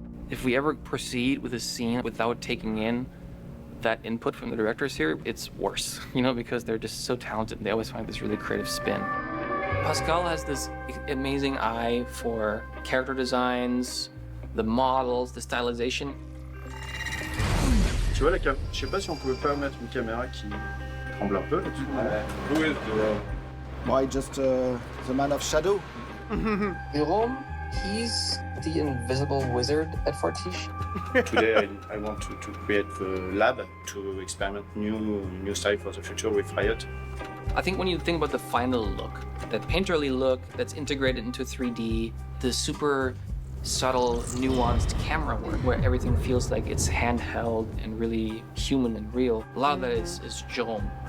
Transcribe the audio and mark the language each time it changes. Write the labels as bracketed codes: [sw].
[en] If we ever proceed with a scene without taking in that input from the directors here, it's worse, you know, because they're just so talented and they always find this really creative spin. Pascal has this amazing eye for character designs, the models, the stylization. [fr] Tu vois la caméra, je sais pas si on pouvait pas mettre une caméra qui tremble un peu là-dessus. [en] Who is Why just the man of shadow? Jérôme, he's the invisible wizard at Fortiche. Today I want to create the lab to experiment new style for the future with Riot. I think when you think about the final look, that painterly look that's integrated into 3D, the super subtle, nuanced camera work where everything feels like it's handheld and really human and real, a lot of that is Jérôme.